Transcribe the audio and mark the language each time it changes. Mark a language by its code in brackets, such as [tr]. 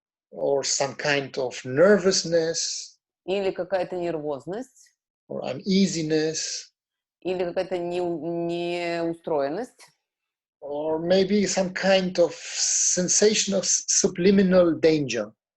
[en] or some kind of nervousness [ru] или какая-то нервозность, [en] or uneasiness, [ru] или какая-то неустроенность, [en] or maybe some kind of sensation of subliminal danger.